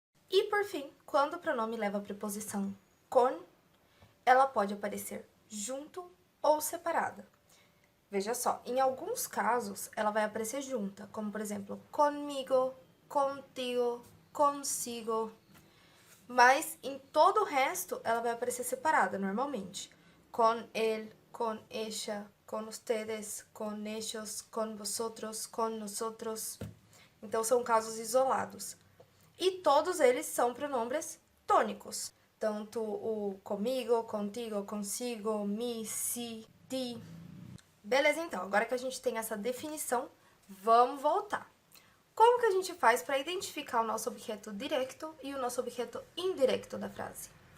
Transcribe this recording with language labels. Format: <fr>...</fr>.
<pt>E, por fim, quando o pronome leva a preposição con, ela pode aparecer junto ou separada. Veja só, em alguns casos, ela vai aparecer junta, como, por exemplo, comigo, contigo, consigo. Mas, em todo o resto, ela vai aparecer separada, normalmente.</pt> <es>Con él, con ella, con ustedes, con ellos, con vosotros, con nosotros.</es> <pt>Então, são casos isolados. E todos eles são pronombres tônicos. Tanto o comigo, contigo, consigo, mi, si, ti. Beleza, então. Agora que a gente tem essa definição, vamos voltar. Como que a gente faz para identificar o nosso objeto directo e o nosso objeto indirecto da frase?</pt>